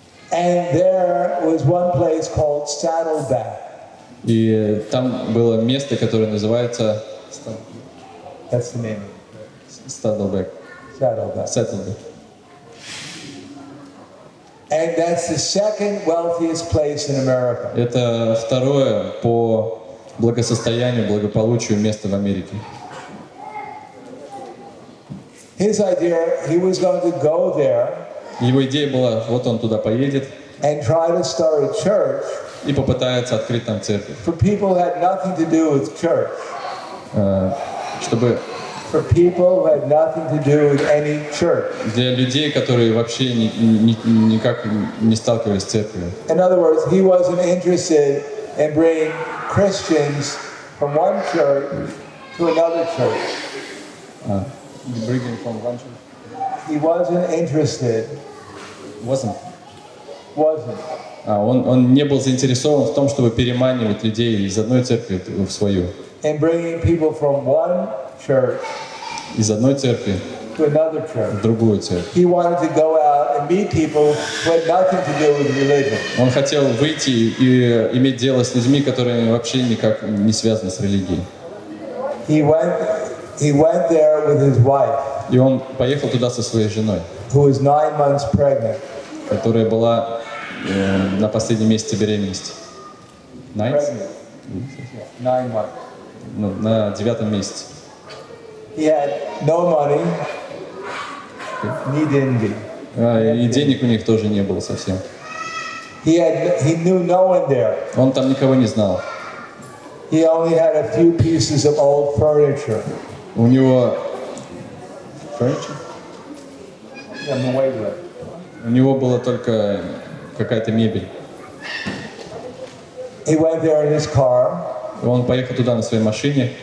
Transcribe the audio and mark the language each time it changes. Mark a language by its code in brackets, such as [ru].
[en] And there was one place called Saddleback. [ru] И там было место, которое называется [en] That's the name. Saddleback. Saddleback. And that's the second wealthiest place in America. [ru] Это второе по благосостоянию, благополучию место в Америке. [en] His idea, he was going to go there. [ru] Его идея была, вот он туда поедет [en] And try to start a church. [ru] и попытается открыть там церковь. [en] For people who had nothing to do with church. [ru] Чтобы [en] For people who had nothing to do with any church. [ru] Для людей, которые вообще никак не сталкивались с церковью. [en] In other words, he wasn't interested in bringing Christians from one church to another church. Bringing from one church. He wasn't interested. Wasn't. Wasn't. [ru] Он не был заинтересован в том, чтобы переманивать людей из одной церкви в свою. [en] In bringing people from one church [ru] из одной церкви [en] to another church. [ru] В другую церковь. [en] He wanted to go out and meet people who had nothing to do with religion. [ru] Он хотел выйти и иметь дело с людьми, которые вообще никак не связаны с религией. [en] He went there with his wife. [ru] И он поехал туда со своей женой, [en] who was 9 months pregnant. [ru] Которая была на последнем месяце беременности. [en] 9 months. [ru] На 9-м месяце. [en] He had no money, need envy. [ru] И денег у них тоже не было совсем. [en] He knew no one there. [ru] Он там никого не знал. [en] He only had a few pieces of old furniture. [ru] У него furniture? У него была только какая-то мебель. [en] He went there in his car. [ru] Он поехал туда на своей машине.